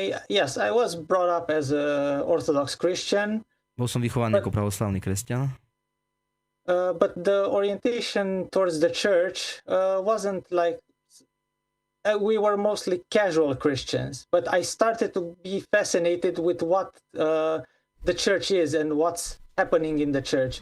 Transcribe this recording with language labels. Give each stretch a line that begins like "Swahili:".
English: Yes, I was brought up as a Orthodox Christian.
Slovak: Bol som vychovaný ako pravoslavný kresťan.
English: But the orientation towards the church wasn't like we were mostly casual Christians. But I started to be fascinated with what the church is and what's happening in the church.